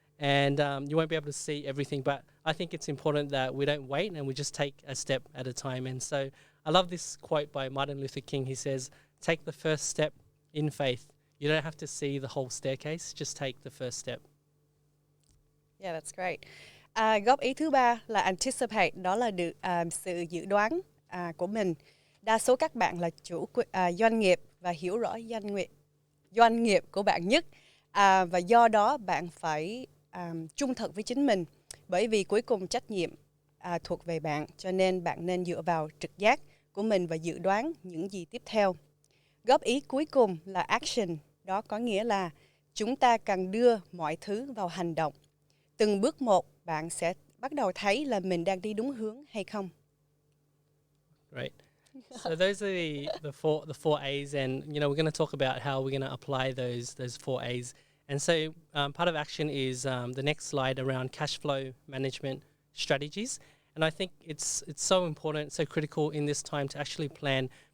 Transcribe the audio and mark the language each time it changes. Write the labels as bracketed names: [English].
[English] and you won't be able to see everything. But I think it's important that we don't wait and we just take a step at a time. And so I love this quote by Martin Luther King. He says, take the first step in faith. You don't have to see the whole staircase, just take the first step. Yeah, that's great. [Vietnamese] Góp ý thứ ba là anticipate, đó là sự dự đoán của mình. Đa số các bạn là chủ doanh nghiệp và hiểu rõ doanh nghiệp của bạn nhất, và do đó bạn phải trung thực với chính mình, bởi vì cuối cùng trách nhiệm thuộc về bạn, cho nên bạn nên dựa vào trực giác của mình và dự đoán những gì tiếp theo. Góp ý cuối cùng là action, đó có nghĩa là chúng ta cần đưa mọi thứ vào hành động. Từng bước một, bạn sẽ bắt đầu thấy là mình đang đi đúng hướng hay không. [English] Great. So those are the four A's, and we're going to talk about how we're going to apply those four A's. And so part of action is the next slide around cash flow management strategies. And I think it's so important, so critical in this time to actually plan.